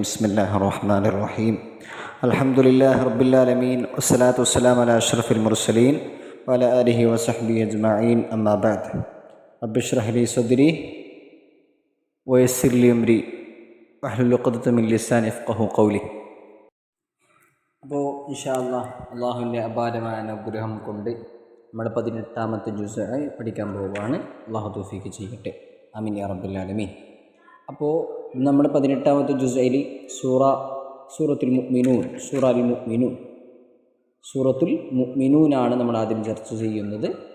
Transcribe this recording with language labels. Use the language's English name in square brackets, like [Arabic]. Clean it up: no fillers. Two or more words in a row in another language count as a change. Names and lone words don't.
[Arabic] بسم الله الرحمن الرحيم. الحمد لله رب العالمين والصلاة والسلام على أشرف المرسلين وعلى آله وصحبه أجمعين. أما بعد رب اشرح لي صدري ويسر لي أمري واحلل عقدة من لساني يفقهوا قولي. [Malayalam] അപ്പോൾ [Arabic] إن شاء الله [Malayalam] അള്ളാഹുവിൻ്റെ അപാരമായ അനുഗ്രഹം കൊണ്ട് നമ്മുടെ 18ാമത്തെ ജുസ്ആയി പഠിക്കാൻ പോവുകയാണ്. അള്ളാഹു തൗഫീഖ് ചെയ്യട്ടെ. [Arabic] آمين يا رب العالمين. [Malayalam] അപ്പോൾ നമ്മുടെ 18ാമത്തെ ജുസ്ആയിൽ സൂറത്തുൽ മുഅ്മിനൂനാണ് നമ്മൾ ആദ്യം ചർച്ച ചെയ്യുന്നത്.